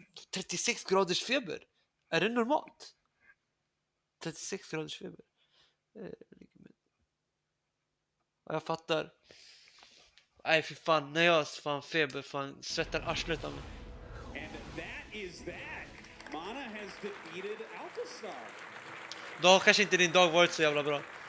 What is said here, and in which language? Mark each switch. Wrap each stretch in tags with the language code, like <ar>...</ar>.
<sv>36 graders feber. Är det normalt? 36 graders feber. Jag fattar. Nej för fan, när jag har fan feber, fan svettar arslet av mig.</sv> <en>And that is that. Mana has defeated Alpha Star.</en> <sv>Då har kanske inte din dag varit så jävla bra.</sv>